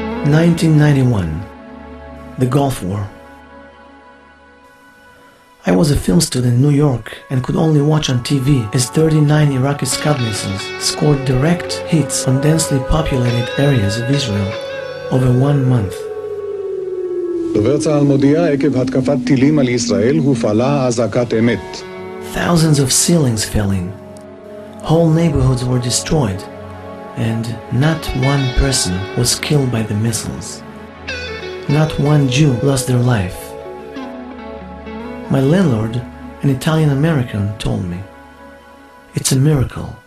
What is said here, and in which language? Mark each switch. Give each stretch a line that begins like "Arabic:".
English: (1991) The Gulf War. I was a film student in New York and could only watch on TV as 39 Iraqi Scud missiles scored direct hits on densely populated areas of Israel over 1 month.
Hebrew: דובר צה"ל מודיע עקב התקפת טילים על ישראל הופעלה אזעקת אמת.
English: Thousands of ceilings fell in. Whole neighborhoods were destroyed, and not one person was killed by the missiles. Not one Jew lost their life. My landlord, an Italian American, told me, "It's a miracle.